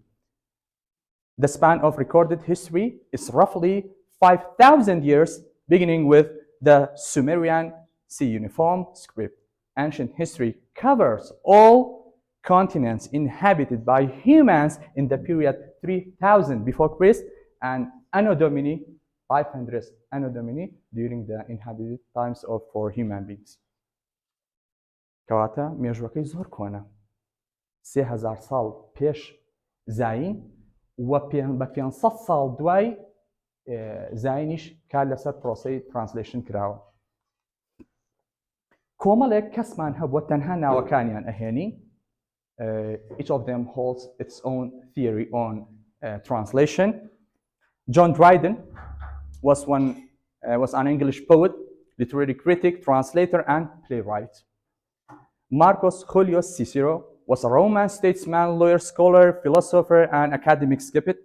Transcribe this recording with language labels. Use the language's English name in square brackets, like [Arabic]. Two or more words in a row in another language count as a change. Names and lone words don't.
[English] The span of recorded history is roughly 5,000 years, beginning with the Sumerian cuneiform script. Ancient history covers all continents inhabited by humans in the period 3000 before Christ and Anno Domini 500 Anno Domini during the inhabited times for human beings. [Central Kurdish] کەواتە مێژوەکەی زۆر کۆنە 3000 ساڵ پێش زاین و بە 500 ساڵ دوای زاینیش کار لەسەر پرۆسەی ترانسلیشن کراوە. کۆمەڵێک کەسمان هەبووە تەنها ناوەکانیان ئەهێنی. [English] Each of them holds its own theory on translation. John Dryden was an English poet, literary critic, translator, and playwright. Marcus Julius Cicero was a Roman statesman, lawyer, scholar, philosopher, and academic skeptic.